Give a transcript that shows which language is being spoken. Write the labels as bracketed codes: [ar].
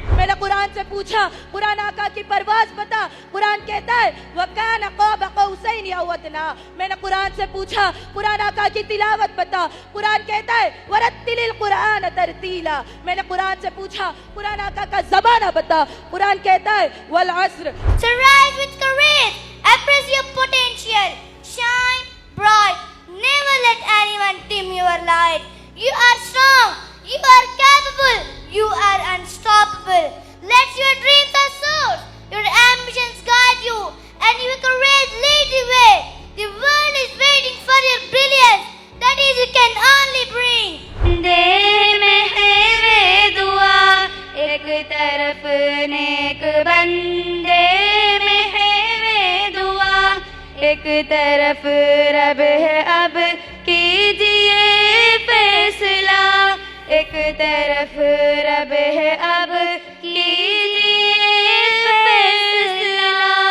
[ur] میں نے قرآن سے پوچھا قرآن آقا کی پرواز بتا، قرآن کہتا ہے [ar] وَكَانَ قَابَ قَوْسَيْنِ أَوْ أَدْنَىٰ۔ [ur] میں نے قرآن سے پوچھا قرآن آقا کی تلاوت بتا، قرآن کہتا ہے [ar] وَرَتِّلِ الْقُرْآنَ تَرْتِيلًا۔ [ur] میں نے قرآن سے پوچھا قرآن آقا کا زمانہ بتا، قرآن کہتا ہے [ar] وَالْعَصْرِ۔ [en] So rise with courage, embrace your potential, shine bright, never let anyone dim your light. You are strong, you are capable, you are unstoppable. Let your dreams soar, your ambitions guide you, and your courage lead the way. The world is waiting for your brilliance, that is you can only bring. [ur] دل میں ہے وہ دعا ایک طرف نیک بندے میں ہے وہ دعا ایک طرف رب ہے اب کیجئے فیصلہ ایک طرف رب ہے اب کیجئے فیصلہ۔